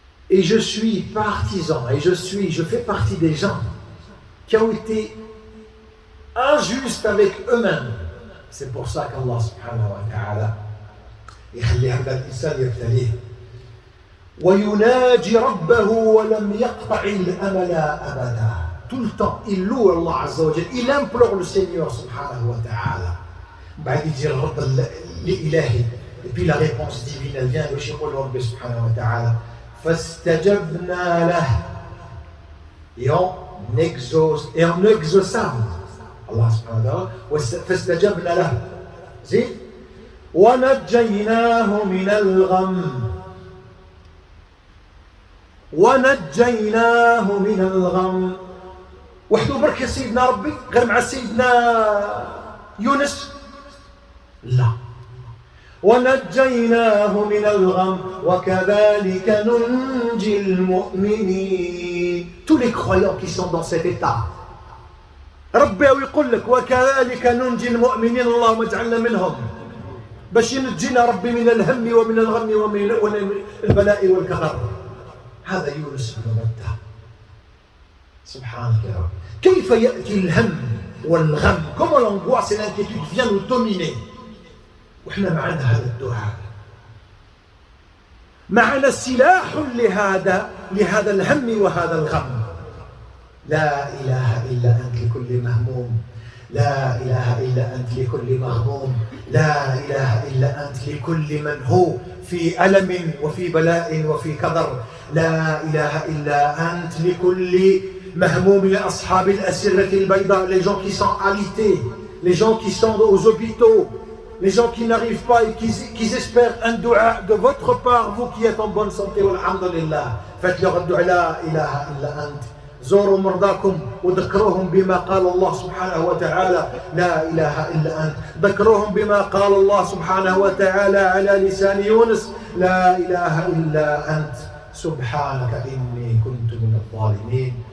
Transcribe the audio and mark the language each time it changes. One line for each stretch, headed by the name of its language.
French: Et je suis partisan, et je fais partie des gens qui ont été injustes avec eux-mêmes. C'est pour ça qu'Allah
Arabic: subhanahu wa ta'ala يخلي هذا الإنسان يبتليه ويناجي ربه ولم يقطع الأمل أبدا.
French: Tout le temps, il loue Allah Azza wa Jalla, il implore le Seigneur subhanahu wa ta'ala.
Arabic: بعد يجي الرب لإلهي.
French: Et puis la réponse divine, elle vient de chez Allah subhanahu wa ta'ala.
Arabic: فاستجبنا له.
French: Et on exauçâmes.
Arabic: Allah subhanahu wa ta'ala. فاستجبنا له. زين. ونجيناه من الغم. ونجيناه من الغم. وحده برك يا سيدنا ربي غير مع سيدنا يونس؟ لا. ونجيناه من الغم وكذلك ننجي المؤمنين.
French: Tous les croyants qui sont dans cet état.
Arabic: ربي ويقول لك وكذلك ننجي المؤمنين اللهم اجعلنا منهم. باش ينجينا ربي من الهم ومن الغم ومن البلاء والكدر. هذا يونس بن متى. سبحانك يا رب. كيف يأتي الهم والغم؟
French: Comment l'angoisse et l'inquiétude viennent nous dominer.
Arabic: وإحنا معنا هذا الدعاء. معنا سلاح لهذا الهم وهذا الغم. لا إله إلا أنت لكل مهموم. لا إله إلا أنت لكل مغموم. لا إله إلا أنت لكل من هو في ألم وفي بلاء وفي كدر. لا إله إلا أنت لكل مهموم لأصحاب الأسرة البيضاء.
French: Les gens qui sont alités, les gens qui sont aux hôpitaux, les gens qui n'arrivent pas et qui espèrent un dua de votre part, vous qui êtes en bonne santé, walhamdulillah. Faites-leur un dua,
Arabic: la ilaha illa ant. زوروا مرضاكم وذكروهم بما قال الله سبحانه وتعالى لا إله إلا أنت. ذكروهم بما قال الله سبحانه وتعالى على لسان يونس لا إله إلا أنت سبحانك إني كنت من الظالمين.